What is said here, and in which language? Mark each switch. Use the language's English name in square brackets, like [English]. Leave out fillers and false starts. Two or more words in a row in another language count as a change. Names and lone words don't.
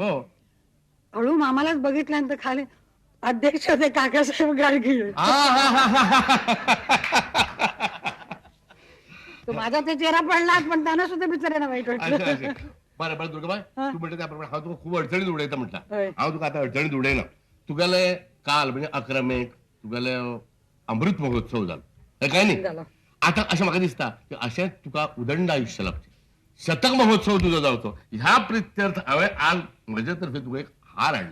[Marathi] हळू मामालाच बघितल्यानंतर खाली अध्यक्ष होते काकासाहेब गाडगीळ. तो माझा ते चेहरा पडलाच पण त्यांना सुद्धा बिचारायला वाईट वाटलं. [Konkani] बरं बरं दुर्गाबाई तू म्हणते त्याप्रमाणे हा तुका खूप अडचणीत उडयता म्हटलं. हांव तुका आता अडचणीत उडयना. तुगेले काल म्हणजे 11 मेक तुगेले अमृत महोत्सव जालो काय नाही. आता अशें म्हाका दिसता की अशें तुका उदंड आयुश्य लागचें. शतक महोत्सव तुजो जावचो. ह्या प्रित्यर्थ हांवें आज म्हजे तर्फे तुका एक हार हाडला.